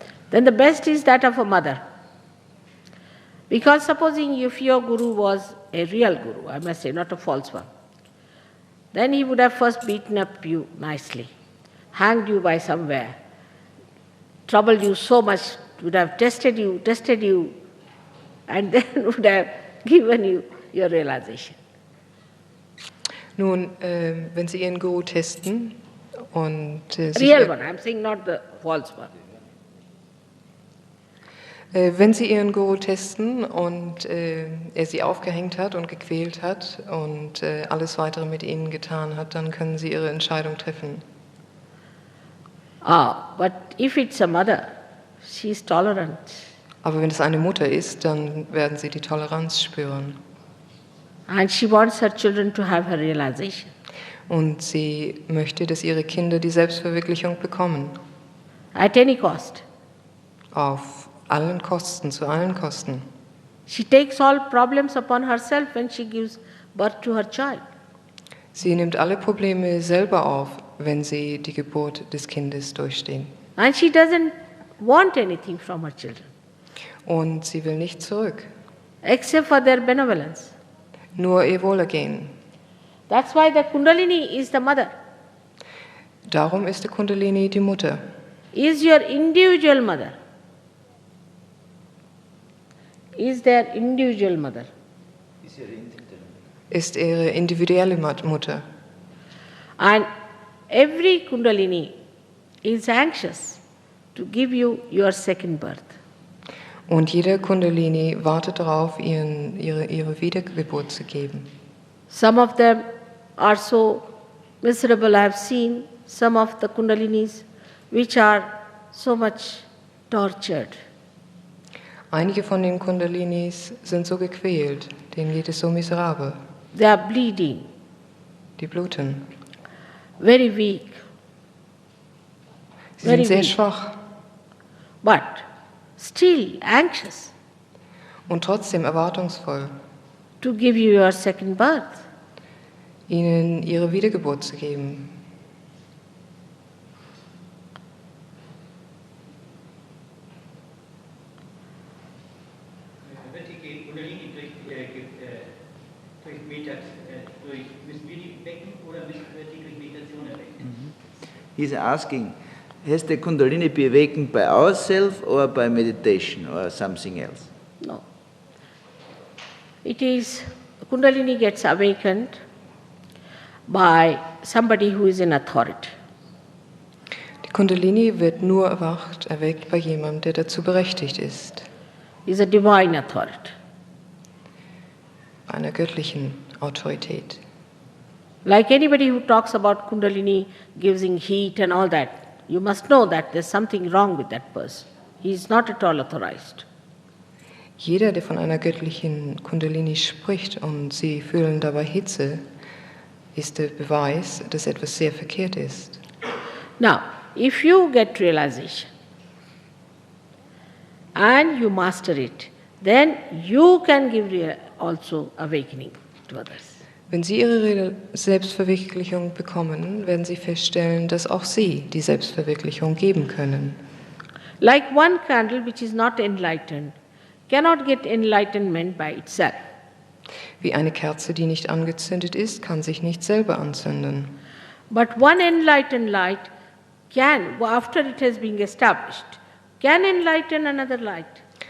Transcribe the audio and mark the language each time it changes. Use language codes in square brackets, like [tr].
[en] Then the best is that of a mother. Because supposing if your guru was a real guru, I must say, not a false one, then he would have first beaten up you nicely, hanged you by somewhere, troubled you so much, would have tested you, and then would have given you your realization. [de] Nun, wenn Sie Ihren Guru testen und [en] Real one, I'm saying not the false one. [de] Wenn Sie Ihren Guru testen und er Sie aufgehängt hat und gequält hat und alles Weitere mit Ihnen getan hat, dann können Sie Ihre Entscheidung treffen. [en] But if it's a mother, she's tolerant. [de] Aber wenn es eine Mutter ist, dann werden Sie die Toleranz spüren. [en] And she wants her children to have her realization. [de] Und sie möchte, dass ihre Kinder die Selbstverwirklichung bekommen. [en] At any cost. [de] Auf allen Kosten, zu allen Kosten. [en] She takes all problems upon herself when she gives birth to her child. [de] Sie nimmt alle Probleme selber auf, wenn sie die Geburt des Kindes durchstehen. [en] And she doesn't want anything from her children. [de] Und sie will nicht zurück. [en] Except for their benevolence. [de] Nur ihr Wohlergehen. [en] That's why the Kundalini is the mother. [de] Darum ist die Kundalini die Mutter. [en] Is your individual mother. Is their individual mother. [de] Ist ihre individuelle Mutter. [en] And every Kundalini is anxious to give you your second birth. [de] Und jeder Kundalini wartet darauf, ihre Wiedergeburt zu geben. [en] Some of them are so miserable. I have seen some of the Kundalinis which are so much tortured. [de] Einige von den Kundalinis sind so gequält, denen geht es so miserabel. [en] They are bleeding, [de] Die bluten. [en] very weak, [de] Sie sind sehr [en] weak. [de] schwach [en] but still anxious [de] und trotzdem erwartungsvoll, [en] to give you your second birth. [de] ihnen ihre Wiedergeburt zu geben. Wird die Kundalini müssen wir die wecken oder müssen wir die durch Meditation erwecken? [en] He's asking, has the Kundalini be awakened by ourselves or by meditation or something else? No. It is, Kundalini gets awakened by somebody who is in authority. [de] Die Kundalini wird nur erweckt bei jemandem, der dazu berechtigt ist, [en] Is a divine authority. [de] bei einer göttlichen Autorität. [en] Like anybody who talks about Kundalini giving heat and all that, you must know that there's something wrong with that person. He is not at all authorized. [de] Jeder, der von einer göttlichen Kundalini spricht und sie fühlen dabei Hitze, ist der Beweis, dass etwas sehr verkehrt ist. [en] Now, if you get realization and you master it, then you can give also awakening to others. [de] Wenn Sie Ihre Selbstverwirklichung bekommen, werden Sie feststellen, dass auch Sie die Selbstverwirklichung geben können. [en] Like one candle which is not enlightened cannot get enlightenment by itself. [de] Wie eine Kerze, die nicht angezündet ist, kann sich nicht selber anzünden. [en] But one enlightened light can, after it has been established, can enlighten another light.